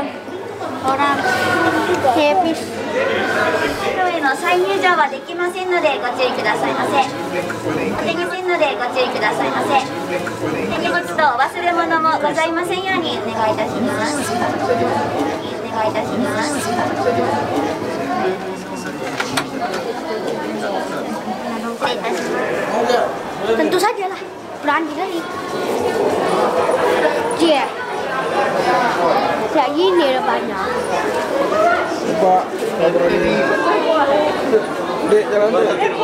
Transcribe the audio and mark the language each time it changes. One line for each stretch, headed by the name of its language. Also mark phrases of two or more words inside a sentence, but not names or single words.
Indonesian: Orang habis.
Japanese: への再入場はできませんのでご注意くださいませ。できませんのでご注意くださいませ。荷物とお忘れ物もございませんようにお願いいたします。お願いいたします。失礼いたします。
Indonesian: Tentu saja lah, berani kali. Dia, kayak gini depannya. Coba ngobrol ini. Dek, jalan dulu.